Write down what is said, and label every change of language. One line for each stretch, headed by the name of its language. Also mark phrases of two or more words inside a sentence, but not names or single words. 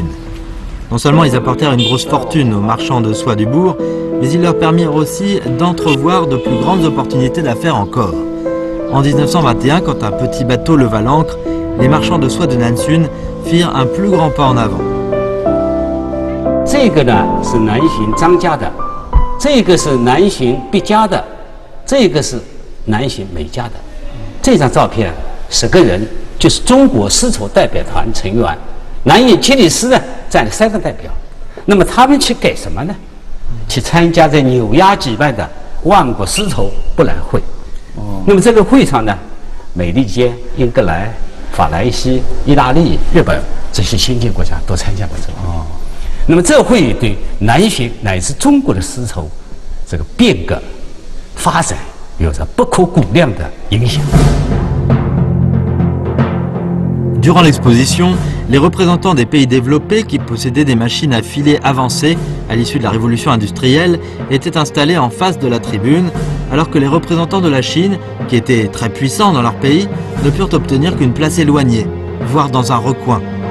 French: Non seulement ils apportèrent une grosse fortune aux marchands de soie du bourg, mais ils leur permirent aussi d'entrevoir de plus grandes opportunités d'affaires encore. En 1921, quand un petit bateau leva l'ancre, les marchands de soie de Nansun firent un plus grand pas en avant.
Chinese: 这个呢是南巡张家的，这个是南巡毕家的，这个是南巡美家的。这张照片10个人就是中国丝绸代表团成员，南巡监理司呢占了3个代表。那么他们去干什么呢？去参加在纽约举办的万国丝绸博览会。那么这个会上呢，美利坚、英格兰、法兰西、意大利、日本这些先进国家都参加过这个。那么这会对南巡乃至中国的丝绸这个变革发展有着不可估量的影响。
French: Durant l'exposition, les représentants des pays développés qui possédaient des machines à filer avancées à l'issue de la révolution industrielle étaient installés en face de la tribune, alors que les représentants de la Chine, qui étaient très puissants dans leur pays, ne purent obtenir qu'une place éloignée, voire dans un recoin.